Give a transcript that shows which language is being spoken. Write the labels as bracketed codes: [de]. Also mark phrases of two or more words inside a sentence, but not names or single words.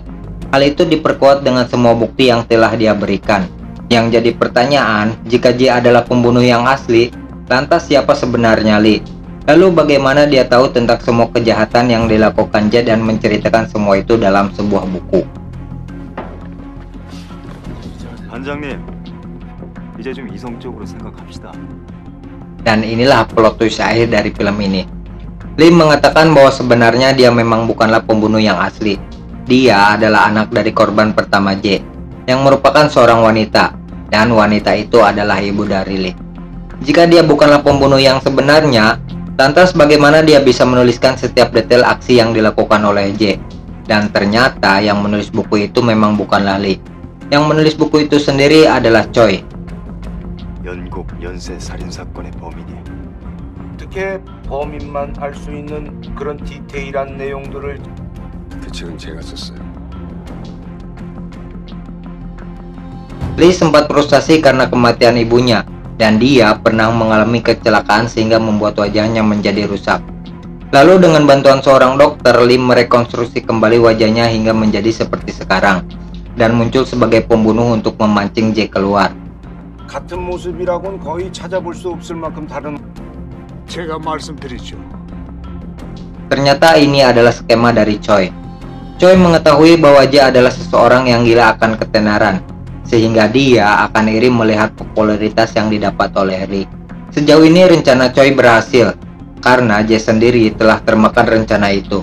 [id] Hal itu diperkuat dengan semua bukti yang telah dia berikan. Yang jadi pertanyaan, jika J adalah pembunuh yang asli, lantas siapa sebenarnya Lee? Lalu bagaimana dia tahu tentang semua kejahatan yang dilakukan J dan menceritakan semua itu dalam sebuah buku? [ko] 반장님, 이제 좀 이성적으로 생각합시다. [id] Dan inilah [en] plot twist [id] akhir dari film ini. Lee mengatakan bahwa sebenarnya dia memang bukanlah pembunuh yang asli. Dia adalah anak dari korban pertama J, yang merupakan seorang wanita, dan wanita itu adalah ibu dari Lee. Jika dia bukanlah pembunuh yang sebenarnya, lantas bagaimana dia bisa menuliskan setiap detail aksi yang dilakukan oleh J? Dan ternyata yang menulis buku itu memang bukanlah Lee. Yang menulis buku itu sendiri adalah Choi. [ko] 연곡 연쇄 살인 사건의 범인이 어떻게 범인만 알 수 있는 그런 디테일한 내용들을 그 책은 제가 썼어요. [id] Lee sempat frustasi karena kematian ibunya, dan dia pernah mengalami kecelakaan sehingga membuat wajahnya menjadi rusak. Lalu dengan bantuan seorang dokter, Lee merekonstruksi kembali wajahnya hingga menjadi seperti sekarang, dan muncul sebagai pembunuh untuk memancing J keluar. [ko] 같은 모습이라고는 거의 찾아볼 수 없을 만큼 다른 제가 말씀드리죠. [id] Ternyata ini adalah skema dari Choi. Choi mengetahui bahwa J adalah seseorang yang gila akan ketenaran, sehingga dia akan iri melihat popularitas yang didapat oleh Lee. Sejauh ini rencana Choi berhasil, karena J sendiri telah termakan rencana itu.